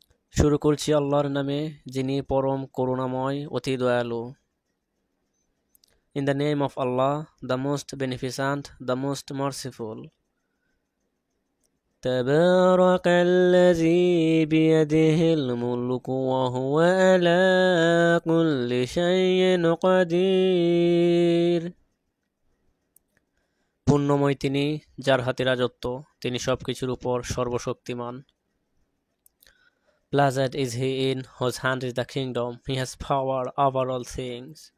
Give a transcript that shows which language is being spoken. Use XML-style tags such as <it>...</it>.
<bn>শুরু করছি আল্লাহর নামে যিনি পরম করুণাময় অতি দয়ালু।</bn> <en>In the name of Allah, the most beneficent, the most merciful.</en> <ar>تبارك الذي بيده الملك وهو على كل شيء قدير.</ar> <bn>পুণ্যময় তিনি, যার হাতে রাজত্ব, তিনি সবকিছুর উপর সর্বশক্তিমান।</bn> <en>Blessed is he in whose hand is the kingdom. He has power over all things.</en>